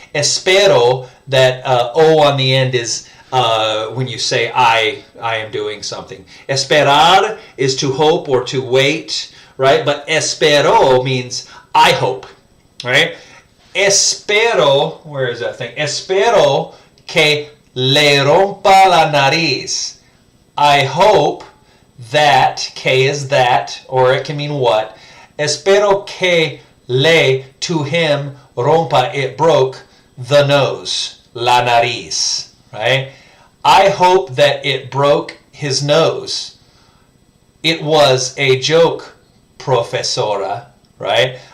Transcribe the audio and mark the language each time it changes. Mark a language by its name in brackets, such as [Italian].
[English] Espero, that O on the end is when you say I am doing something. Esperar is to hope or to wait, right? But espero means I hope, right? Espero, where is that thing? [Spanish] Espero que le rompa la nariz. [English] I hope that, que is that, or it can mean what. Espero que le, to him, rompa, it broke, the nose, [Spanish] la nariz, [English] right? I hope that it broke his nose. It was a joke, profesora, right?